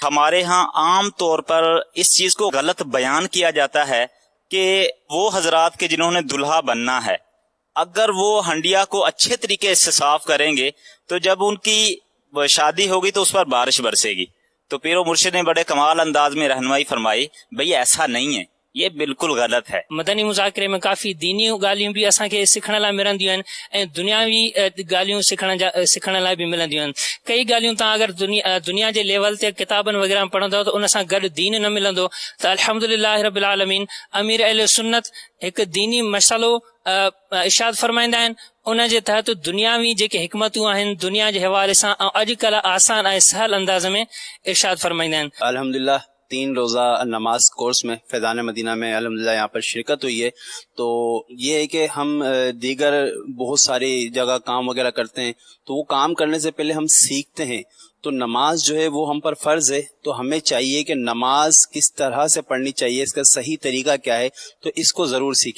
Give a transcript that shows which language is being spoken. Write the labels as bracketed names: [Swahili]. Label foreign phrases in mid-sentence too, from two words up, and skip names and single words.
[Urdu] ہمارے ہاں عام طور پر اس چیز کو غلط بیان کیا جاتا ہے کہ وہ حضرات کے جنہوں نے دلہا بننا ہے، اگر وہ ہنڈیا کو اچھے طریقے سے صاف کریں گے تو جب ان کی شادی ہوگی تو اس پر بارش برسے گی۔ تو پیر و مرشد نے بڑے کمال انداز میں رہنمائی فرمائی، بھئی ایسا نہیں ہے، یہ بالکل غلط ہے۔ مدنی مذاکرے میں [Sindhi] کافی دینی ॻाल्हियूं भी असांखे सिखण लाइ मिलंदियूं आहिनि ऐं दुनियावी ॻाल्हियूं सिखण लाइ भी मिलंदियूं आहिनि। कई ॻाल्हियूं तव्हां अगरि दुनिया जे लेवल ते किताबनि वग़ैरह में पढ़ंदव त उन सां गॾु दीन न मिलंदो। त [Arabic] الحمد لله رب العالمين [Sindhi] अमीर अहले सुन्नत हिकु दीनी मसइलो इरशाद फरमाईंदा आहिनि, उन जे तहत दुनियावी जेके हिकमतूं आहिनि दुनिया जे हवाले सां ऐं अॼुकल्ह आसान ऐं सहल अंदाज़ में इरशाद फरमाईंदा आहिनि۔ [Urdu] الحمدللہ 3 روزہ نماز کورس میں فیضان مدینہ میں الحمدللہ یہاں پر شرکت ہوئی ہے، تو یہ ہے کہ ہم دیگر بہت ساری جگہ کام وغیرہ کرتے ہیں، تو وہ کام کرنے سے پہلے ہم سیکھتے ہیں، تو نماز جو ہے وہ ہم پر فرض ہے، تو ہمیں چاہیے کہ نماز کس طرح سے پڑھنی چاہیے، اس کا صحیح طریقہ کیا ہے، تو اس کو ضرور سیکھیں۔